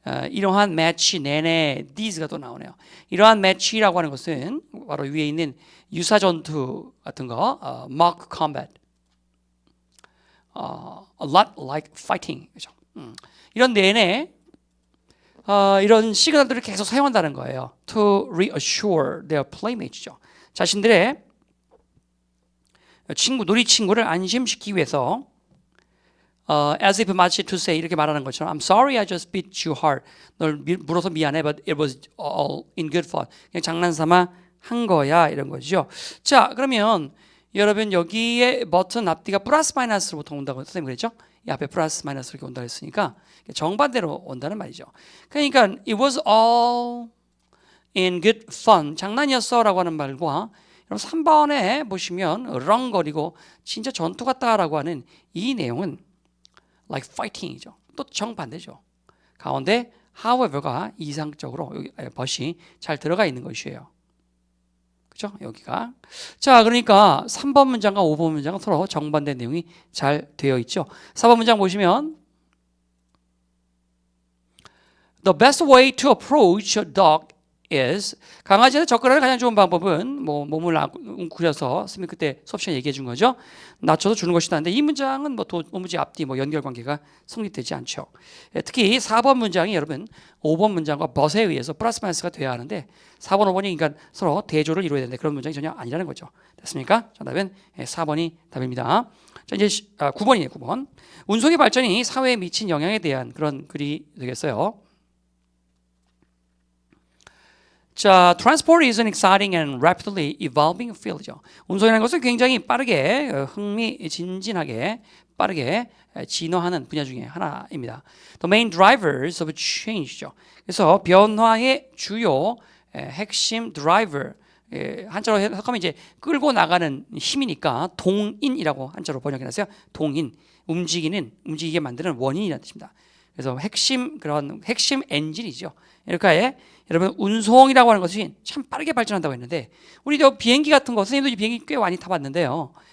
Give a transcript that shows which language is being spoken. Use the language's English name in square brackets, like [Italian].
[Korean] 이러한 매치 내내 these가 또 나오네요. 이러한 매치라고 하는 것은 바로 위에 있는 유사 전투 같은 거, [English] mock combat, a lot like fighting, [Korean] 그죠? 이런 내내 이런 시그널들을 계속 사용한다는 거예요. [English] To reassure their playmates죠. [Korean] 자신들의 놀이 친구를 안심시키기 위해서 [English] as if [Korean] 마치 [English] to say [Korean] 이렇게 말하는 것처럼 [English] I'm sorry I just beat you hard. [Korean] 널 물어서 미안해 [English] but it was all in good fun. [Korean] 그냥 장난삼아 한 거야 이런 거죠. 자, 그러면 여러분 여기에 버튼 앞뒤가 플러스 마이너스로 보통 온다고 선생님 그랬죠? 이 앞에 플러스 마이너스 이렇게 온다 했으니까 정반대로 온다는 말이죠. 그러니까 [English] it was all in good fun. [Korean] 장난이었어라고 하는 말과 여러분 3번에 보시면 렁거리고 진짜 전투 같다라고 하는 이 내용은 [English] like fighting [Korean] 이죠. 또 정반대죠. 가운데 however가 이상적으로 여기 벗이 잘 들어가 있는 것이에요. 그죠? 여기가. 자, 그러니까 3번 문장과 5번 문장은 서로 정반대 내용이 잘 되어 있죠. 4번 문장 보시면 [English] The best way to approach a dog is [Korean] 강아지한테 접근하는 가장 좋은 방법은 뭐 몸을 웅크려서 선생님 그때 수업 시간에 얘기해 준 거죠. 낮춰서 주는 것이다. 근데 이 문장은 뭐 도무지 앞뒤 뭐 연결관계가 성립되지 않죠. 특히 4번 문장이 여러분 5번 문장과 벗에 의해서 플러스 마이너스가 돼야 하는데 4번, 5번이 그러니까 서로 대조를 이루어야 되는데 그런 문장이 전혀 아니라는 거죠. 됐습니까? 정답은 4번이 답입니다. 자, 이제 9번이에요. 9번. 운송의 발전이 사회에 미친 영향에 대한 그런 글이 되겠어요. 자, [English] transport is an exciting and rapidly evolving field죠. [Korean] 운송이라는 것은 굉장히 빠르게 흥미진진하게 빠르게 진화하는 분야 중에 하나입니다. [English] The main drivers of change죠. [Korean] 그래서 변화의 주요 핵심 드라이버 한자로 해석하면 이제 끌고 나가는 힘이니까 동인이라고 한자로 번역해놨어요. 동인 움직이게 만드는 원인이라는 뜻입니다. 그래서 그런 핵심 엔진이죠. 이렇게 여러분 운송이라고 하는 것이 참 빠르게 발전한다고 했는데 우리 저 비행기 같은 거 선생님도 비행기 꽤 많이 타봤는데요.